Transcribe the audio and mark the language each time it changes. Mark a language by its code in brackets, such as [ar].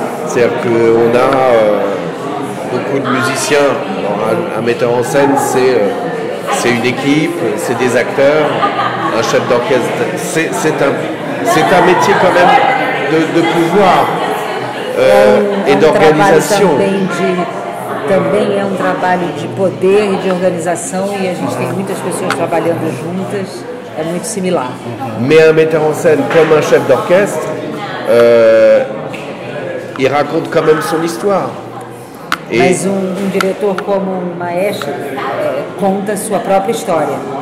[fr] C'est-à-dire qu'on a beaucoup de musiciens. Alors, un metteur en scène, c'est une équipe, c'est des acteurs. Un chef d'orchestre, c'est un métier quand même de pouvoir et d'organisation. [pt] Também é um trabalho de poder e de organização e a gente tem muitas pessoas trabalhando juntas, é muito similar. [fr] Mais un metteur en scène comme un chef d'orchestre, il raconte quand même son histoire. [pt] Mas diretor como um maestro conta sua própria história.